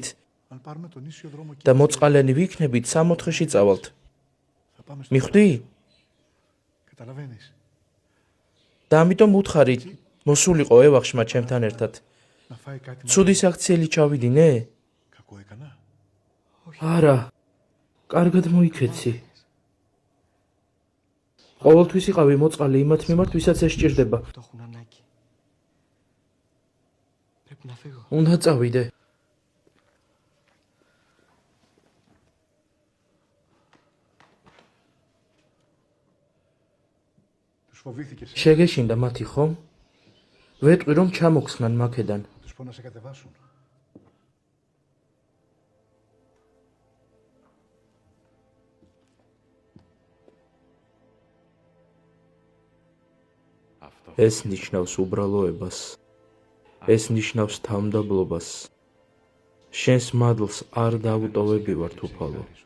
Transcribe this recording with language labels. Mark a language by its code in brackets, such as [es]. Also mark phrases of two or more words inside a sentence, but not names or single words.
[el] Αν πάρουμε τον ίσιο δρόμο και [ka] და მოწყალენი ვიქნებით 64-ში წავალთ. [el] θα πάμε στο... [ka] მიხვდი? Καταλαβαίνεις. და ამიტომ ვუთხარი, მოსულიყო ევახშმა ჩემთან ერთად. [el] Να φάει κάτι να [ka] ცუდი საქციელი ჩავიდინე? [el] κακό έκανα. [ka] არა. კარგად მოიქეცი. ყოველთვის იყავი მოწყალე იმათ მიმართ, ვისაც ესჭირდება. [el] Το έχουν ανάγκη. Πρέπει να φύγω. [ka] უნდა წავიდე. [el] Τους φοβήθηκες. [ka] შეგეშინდა მათი ხომ? ვეტყვი რომ ჩამოხსნან მაქედან. [el] Τους πω να σε κατεβάσουν. [ka] ეს ნიშნავს უბრალოებას. ეს ნიშნავს თავმდაბლობას. შენს მადლს არ დავუტოვებივარ თუფალო.